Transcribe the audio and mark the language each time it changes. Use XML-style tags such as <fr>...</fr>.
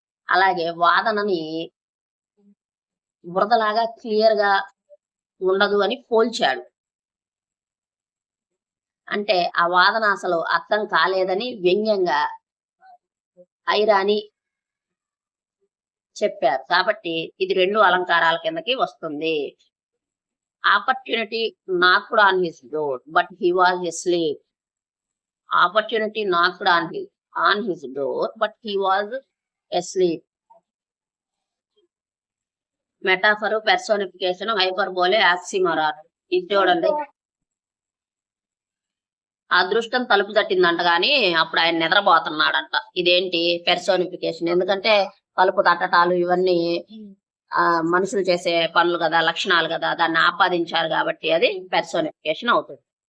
<te>అలాగే వాదనని బురదలాగా క్లియర్ గా ఉండదు అని పోల్చాడు. అంటే ఆ వాదన అసలు అర్థం కాలేదని వ్యంగ్యంగా ఐరాని చెప్పారు కాబట్టి ఇది రెండు అలంకారాల కిందకి వస్తుంది.</te> <en>Opportunity knocked on his door, but he was asleep. Opportunity knocked on his door, but he was asleep. Metaphor, personification, hyperbole, oxymoron.</en> <te>ఇది చూడండి. అదృష్టం తలుపు తట్టిందంట గాని అప్పుడు ఆయన నిద్రపోతున్నాడంట. ఇదేంటి? పెర్సోనిఫికేషన్. ఎందుకంటే తలుపు తట్టటాలు ఇవన్నీ మనుషులు చేసే పనులు కదా, లక్షణాలు కదా, దాన్ని ఆపాదించారు కాబట్టి అది పెర్సోనిఫికేషన్ అవుతుంది.</te>